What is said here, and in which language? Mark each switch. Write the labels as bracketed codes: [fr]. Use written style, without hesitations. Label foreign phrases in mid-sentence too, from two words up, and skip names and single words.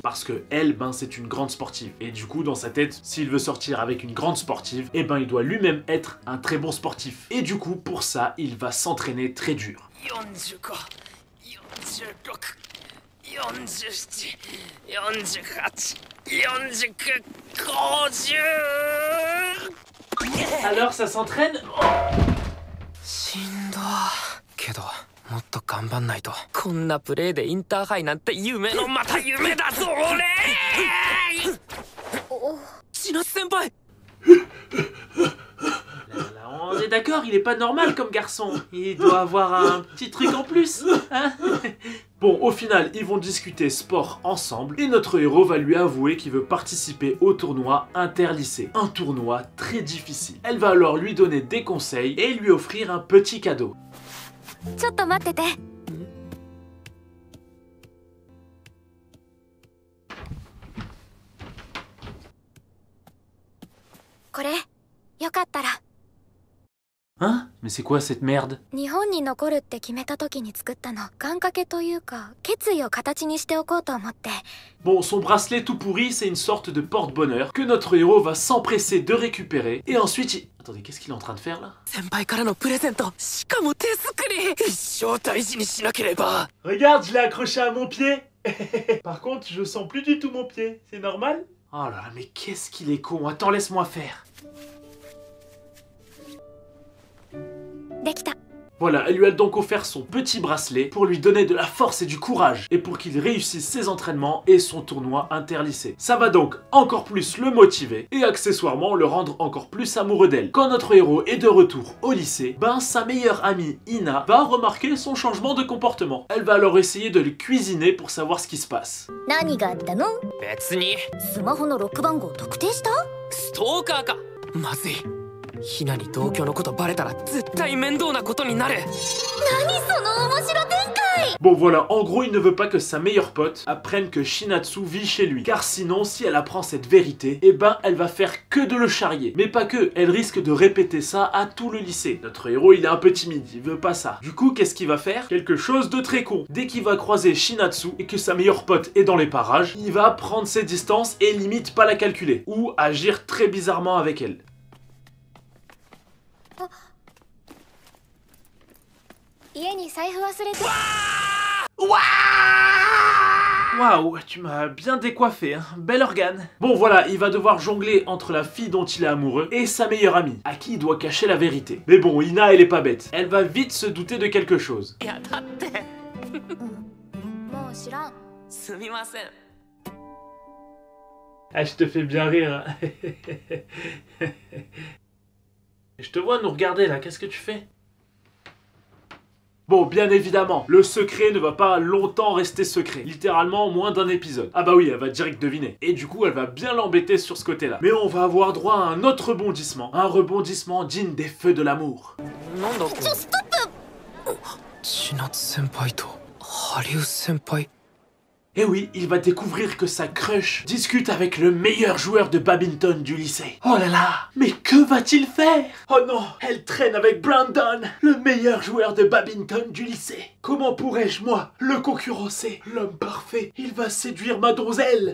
[fr] Parce que elle, ben c'est une grande sportive. Et du coup, dans sa tête, s'il veut sortir avec une grande sportive, eh ben il doit lui-même être un très bon sportif. Et du coup, pour ça, il va s'entraîner très dur. [ja] 47、48、49、50。 [fr] Alors, ça s'entraîne? [ja] しんどけどもっと頑張んないと。こんなプレーでインターハイなんて夢のまた夢だぞ俺。千夏先輩。 [fr] On est d'accord, il est pas normal comme garçon. Il doit avoir un petit truc en plus, hein? Bon, au final, ils vont discuter sport ensemble et notre héros va lui avouer qu'il veut participer au tournoi interlycée. Un tournoi très difficile. Elle va alors lui donner des conseils et lui offrir un petit cadeau. [ja] ちょっと待ってて。これ、よかったら。 [fr] Hein? Mais c'est quoi cette merde? [ja] 日本に残るって決めた時に作ったの。願掛けというか、決意を形にしておこうと思って。 [fr] Bon, son bracelet tout pourri, c'est une sorte de porte-bonheur que notre héros va s'empresser de récupérer et ensuite il... Attendez, qu'est-ce qu'il est en train de faire là? [ja] 先輩からのプレゼント。しかも手作り。一生大事にしなければ。 [fr] Regarde, je l'ai accroché à mon pied. Par contre, je sens plus du tout mon pied. C'est normal? Oh là là, mais qu'est-ce qu'il est con. Attends, laisse-moi faire. [ja] できた。 [fr] Voilà, elle lui a donc offert son petit bracelet pour lui donner de la force et du courage et pour qu'il réussisse ses entraînements et son tournoi interlycée. Ça va donc encore plus le motiver et accessoirement le rendre encore plus amoureux d'elle. Quand notre héros est de retour au lycée, ben sa meilleure amie Ina va remarquer son changement de comportement. Elle va alors essayer de le cuisiner pour savoir ce qui se passe. [ja] 何があったの？別に。スマホのロック番号特定した？ストーカーか。まずい。ひなに同居のことバレたら絶対面倒なことになる。何その面白展開。 [fr] Bon voilà, en gros il ne veut pas que sa meilleure pote apprenne que Shinatsu vit chez lui. Car sinon, si elle apprend cette vérité, eh ben elle va faire que de le charrier. Mais pas que, elle risque de répéter ça à tout le lycée. Notre héros il est un peu timide, il veut pas ça. Du coup, qu'est-ce qu'il va faire? Quelque chose de très con. Dès qu'il va croiser Shinatsu et que sa meilleure pote est dans les parages, il va prendre ses distances et limite pas la calculer. Ou agir très bizarrement avec elle. [ja] 家に財布忘れて。わー [fr] Waouh, tu m'as bien décoiffé, hein. Bel organe. Bon voilà, il va devoir jongler entre la fille dont il est amoureux et sa meilleure amie, à qui il doit cacher la vérité. Mais bon, Ina, elle est pas bête. Elle va vite se douter de quelque chose. [ja] いやだってもう知らん。すみません [fr] Ah, je te fais bien rire. Hein. Je te vois nous regarder là, qu'est-ce que tu fais? Bon, bien évidemment, le secret ne va pas longtemps rester secret. Littéralement, moins d'un épisode. Ah bah oui, elle va direct deviner. Et du coup, elle va bien l'embêter sur ce côté-là. Mais on va avoir droit à un autre rebondissement. Un rebondissement digne des feux de l'amour. [ja] なんだこれ千夏先輩とハリウ先輩 [fr] Et oui, il va découvrir que sa crush discute avec le meilleur joueur de badminton du lycée. Oh là là, mais que va-t-il faire? Oh non, elle traîne avec Brandon, le meilleur joueur de badminton du lycée. Comment pourrais-je, moi, le concurrencer? L'homme parfait, il va séduire ma donzelle.